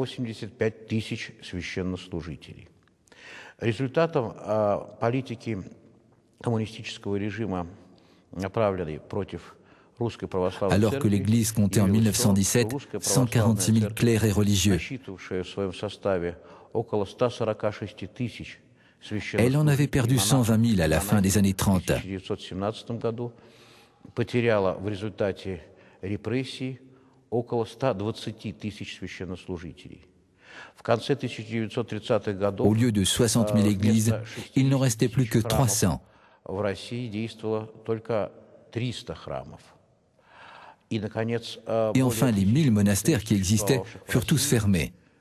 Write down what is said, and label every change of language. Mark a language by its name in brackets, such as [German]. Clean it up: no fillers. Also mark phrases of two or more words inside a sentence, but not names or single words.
[French] Alors que l'Église comptait en 1917 146 000 clercs et religieux. Elle en avait perdu 120 000 à la fin des années 30. [Russian] Потеряла в результате репрессий около 120 тысяч священнослужителей. [French] Au lieu de 60 000 églises, il n'en restait plus que 300. Et enfin, les 1000 monastères qui existaient furent tous fermés.